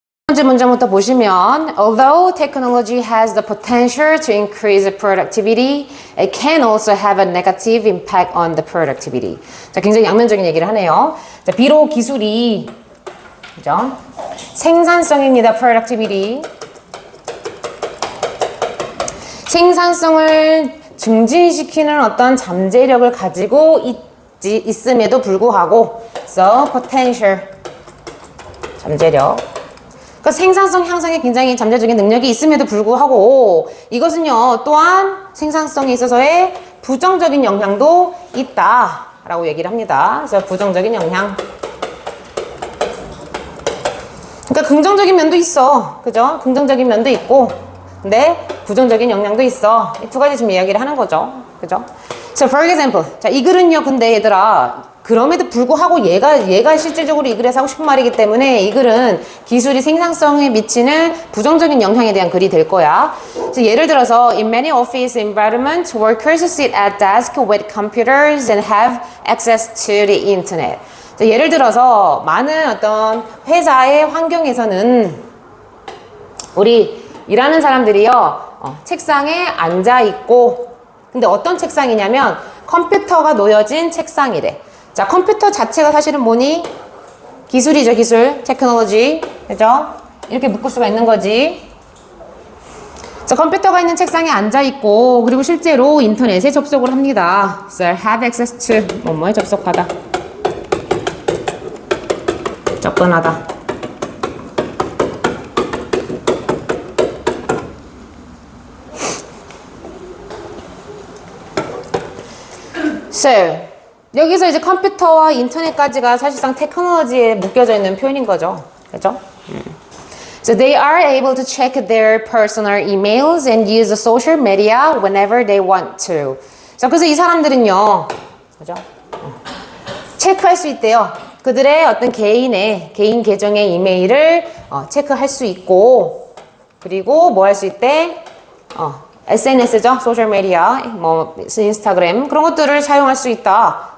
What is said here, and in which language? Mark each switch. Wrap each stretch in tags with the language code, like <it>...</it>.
<ko>번째 문장부터 보시면</ko> <en>Although technology has the potential to increase productivity, it can also have a negative impact on the productivity.</en> <ko>자, 굉장히 양면적인 얘기를 하네요. 자, 비록 기술이 그죠? 생산성입니다. productivity. 생산성을 증진시키는 어떤 잠재력을 가지고 있음에도 불구하고 so potential 잠재력 그러니까 생산성 향상에 굉장히 잠재적인 능력이 있음에도 불구하고 이것은요 또한 생산성에 있어서의 부정적인 영향도 있다 라고 얘기를 합니다. 그래서 부정적인 영향 그러니까 긍정적인 면도 있어 그죠? 긍정적인 면도 있고 근데 부정적인 영향도 있어. 이 두 가지 지금 이야기를 하는 거죠. 그죠?</ko> <en>So for example.</en> <ko>자, 이 글은요, 근데 얘들아, 그럼에도 불구하고 얘가 실질적으로 이 글에서 하고 싶은 말이기 때문에 이 글은 기술이 생산성에 미치는 부정적인 영향에 대한 글이 될 거야. 그래서 예를 들어서,</ko> <en>In many office environments, workers sit at desk with computers and have access to the internet.</en> <ko>자, 예를 들어서, 많은 어떤 회사의 환경에서는 우리 일하는 사람들이요, 책상에 앉아있고, 근데 어떤 책상이냐면 컴퓨터가 놓여진 책상이래. 자, 컴퓨터 자체가 사실은 뭐니? 기술이죠, 기술. 테크놀로지. 그죠? 이렇게 묶을 수가 있는 거지. 자, 컴퓨터가 있는 책상에 앉아있고, 그리고 실제로 인터넷에 접속을 합니다.</ko> <en>So, have access to,</en> <ko>뭐뭐에 접속하다. 접근하다. So, 여기서 이제 컴퓨터와 인터넷까지가 사실상 테크놀로지에 묶여져 있는 표현인 거죠. 그죠?</ko> <en>So they are able to check their personal emails and use the social media whenever they want to.</en> <ko>자, 그래서 이 사람들은요, 그죠? 체크할 수 있대요. 그들의 어떤 개인 계정의 이메일을 체크할 수 있고, 그리고 뭐 할 수 있대? SNS죠. 소셜미디어, 뭐 인스타그램 그런 것들을 사용할 수 있다.</ko>